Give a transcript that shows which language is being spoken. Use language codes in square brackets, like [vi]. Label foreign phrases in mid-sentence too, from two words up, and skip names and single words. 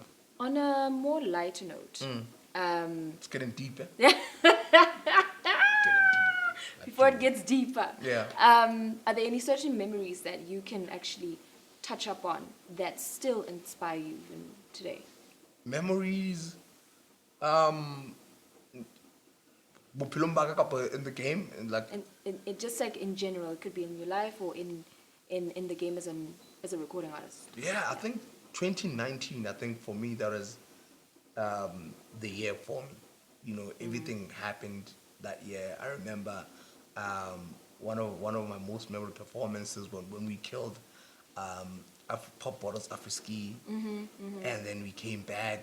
[en] On a more lighter note, It's getting deeper. yeah, Getting deep. before it gets deeper, Yeah. are there any certain memories that you can actually touch up on that still inspire you even today? Memories. [st] Bophelong ba ka kapa [en] in the game, and like And just like in general, it could be in your life or in the game as a recording artist. yeah, I think 2019. I think for me that was the year for me. You know, everything happened that year. I remember one of my most memorable performances when we killed Pop Bottles Afriski, and then we came back.